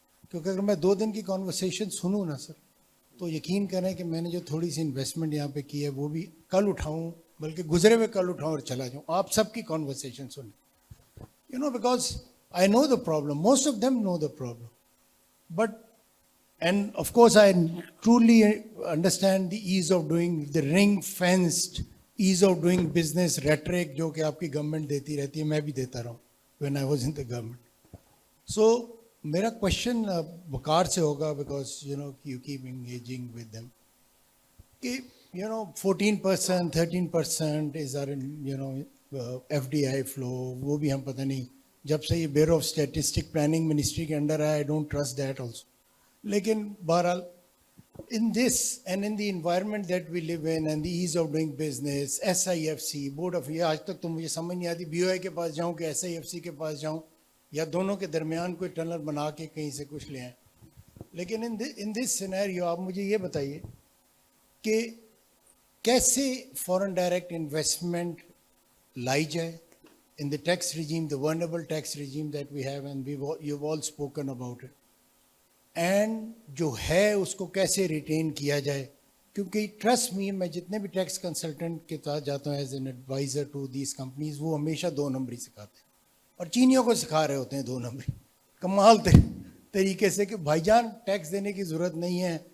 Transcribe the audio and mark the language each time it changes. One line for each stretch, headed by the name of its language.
Urdu: کیونکہ اگر میں 2 دن کی کانورسیشن سنوں نا سر, تو یقین کریں کہ میں نے جو تھوڑی سی انویسٹمنٹ یہاں پہ کی ہے وہ بھی کل اٹھاؤں, بلکہ گزرے ہوئے کل اٹھاؤں اور چلا جاؤں. آپ سب کی کانورسیشن سنیں,
English: because I know the problem, most of them know the problem. But, and of course I truly understand the ease of doing, the ring fenced ease of doing business rhetoric
Urdu: جو کہ آپ کی government دیتی رہتی ہے, میں بھی دیتا رہا ہوں
English: when I was in the government.
Urdu: So میرا کوشچن وقار سے ہوگا,
English: because you keep engaging with them,
Urdu: کہ 14%, 13%
English: is our FDI flow,
Urdu: وہ بھی ہم پتہ نہیں, جب سے یہ bureau of statistic planning ministry کے انڈر ہے,
English: I don't trust that also.
Urdu: لیکن بہرحال
English: in this and in the environment that we live in and the ease of doing business,
Urdu: SIFC, Board of, آج تک تو مجھے سمجھ نہیں آتی BOI کے پاس جاؤں کہ SIFC کے پاس جاؤں, یا دونوں کے درمیان کوئی ٹنل بنا کے کہیں سے کچھ لے آئیں. لیکن ان دس سینیریو آپ مجھے یہ بتائیے کہ کیسے فورن ڈائریکٹ انویسٹمنٹ لائی جائے
English: in the tax regime, the vulnerable tax regime that we have, and you've all spoken about it.
Urdu: And جو ہے اس کو کیسے ریٹین کیا جائے, کیونکہ ٹرسٹ می, میں جتنے بھی ٹیکس کنسلٹنٹ کے ساتھ جاتا ہوں as an advisor to these companies, وہ ہمیشہ 2 نمبری سکھاتے ہیں, اور چینیوں کو سکھا رہے ہوتے ہیں 2 نمبری کمال طریقے سے, کہ بھائی جان ٹیکس دینے کی ضرورت نہیں ہے.